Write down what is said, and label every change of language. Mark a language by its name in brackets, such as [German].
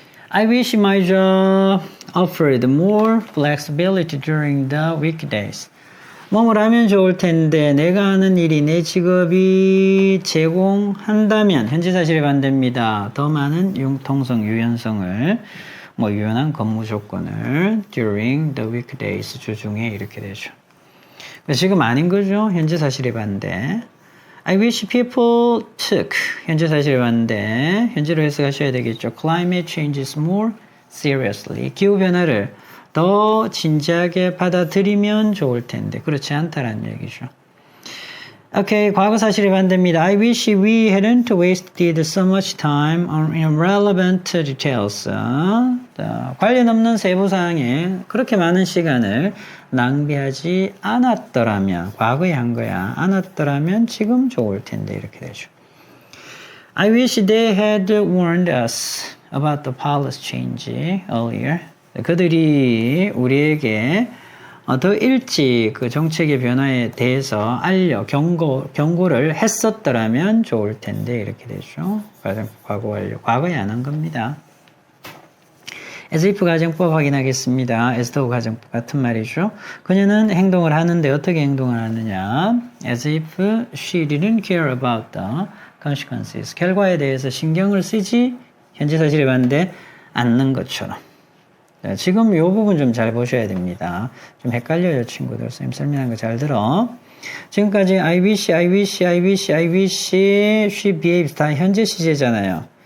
[English] I wish my job offered more flexibility during the weekdays. [Korean] 뭐뭐라면 좋을 텐데 내가 하는 일이 내 직업이 제공한다면 현재 사실에 반대입니다. 더 많은 융통성, 유연성을 유연한 근무 조건을 [English] during the weekdays [Korean] 주중에 이렇게 되죠. 지금 아닌 거죠. 현재 사실에 반대. [English] I wish people took [Korean] 현재 사실에 반대. 현재로 해석하셔야 되겠죠. [English] Climate change is more seriously. [Korean] 기후변화를 더 진지하게 받아들이면 좋을 텐데 그렇지 않다라는 얘기죠. 오케이, 과거 사실에 반대입니다. [English] I wish we hadn't wasted so much time on irrelevant details. [Korean] 관련 없는 세부사항에 그렇게 많은 시간을 낭비하지 않았더라면 과거에 한 거야. 않았더라면 지금 좋을 텐데 이렇게 되죠. [English] I wish they had warned us about the policy change earlier. [Korean] 그들이 우리에게 더 일찍 그 정책의 변화에 대해서 경고를 했었더라면 좋을 텐데 이렇게 되죠. 과거 완료. 과거에 안 한 겁니다. as if 가정법 확인하겠습니다. as though 가정법 같은 말이죠. 그녀는 행동을 하는데 어떻게 행동을 하느냐. [English] as if she didn't care about the consequences. [Korean] 결과에 대해서 신경을 쓰지 현재 사실에 반대 않는 것처럼. 지금 이 부분 좀 잘 보셔야 됩니다. 좀 헷갈려요, 친구들. 선생님 설명한 거 잘 들어. 지금까지 I wish, she behaves 다 현재 시제잖아요.